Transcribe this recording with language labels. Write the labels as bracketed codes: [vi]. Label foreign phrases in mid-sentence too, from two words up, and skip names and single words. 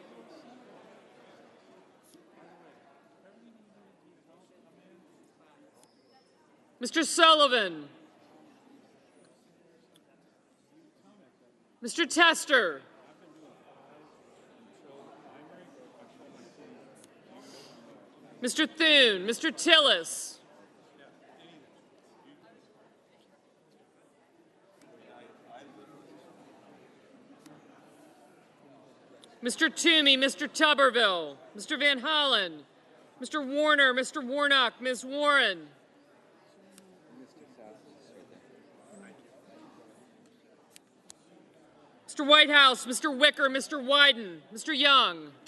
[en] Mr. Sullivan. Mr. Tester. Mr. Thune, Mr. Tillis. Mr. Toomey, Mr. Tuberville, Mr. Van Hollen, Mr. Warner, Mr. Warnock, Ms. Warren. Mr. Whitehouse, Mr. Wicker, Mr. Wyden, Mr. Young.